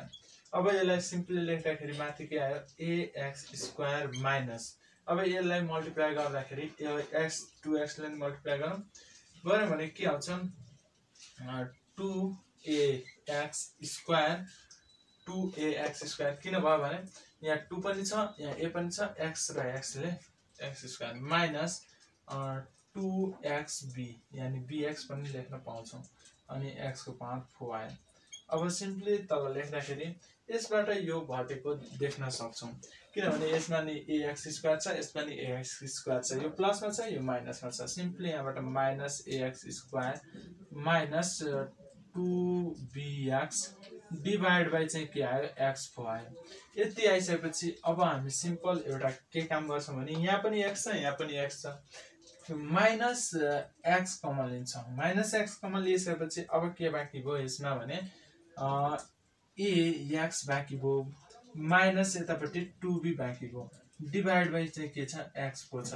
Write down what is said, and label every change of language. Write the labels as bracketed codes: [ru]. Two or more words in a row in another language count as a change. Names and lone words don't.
[ne] अब यसलाई सिम्पली लेख्दाखेरि माथि के आयो ax स्क्वायर माइनस अब यसलाई मल्टिप्लाई गर्दाखेरि x 2x लाई मल्टिप्लाई गरौँ भने के आउँछ 2ax स्क्वायर 2ax स्क्वायर किन भयो भने यहाँ 2 पनि छ यहाँ a पनि छ x र x ले x स्क्वायर माइनस 2xb यानी bx पनि लेख्न पाउँछौं अनि x को पावर 4 आयो। अब सिम्पली तल लेख्दाखेरि यसबाट यो घटेको देख्न सक्छौं किनभने यसमा नि ax स्क्वायर छ यसमा नि ax स्क्वायर छ यो प्लसमा छ यो माइनसमा छ। सिम्पली यहाँबाट माइनस ax स्क्वायर माइनस 2bx [en] divide by [ne] चाहिँ के आयो x4 आयो। यति आइसकेपछि अब हामी सिम्पल एउटा के काम गर्छौं भने यहाँ पनि x छ यहाँ पनि x छ माइनस x कमन लिन्छौं। माइनस x कमन लिएपछि अब के बाँकी भयो यसमा भने ax बाँकी भयो माइनस यतापट्टि 2b बाँकी भयो [en] divide by [ne] चाहिँ के छ x4 छ।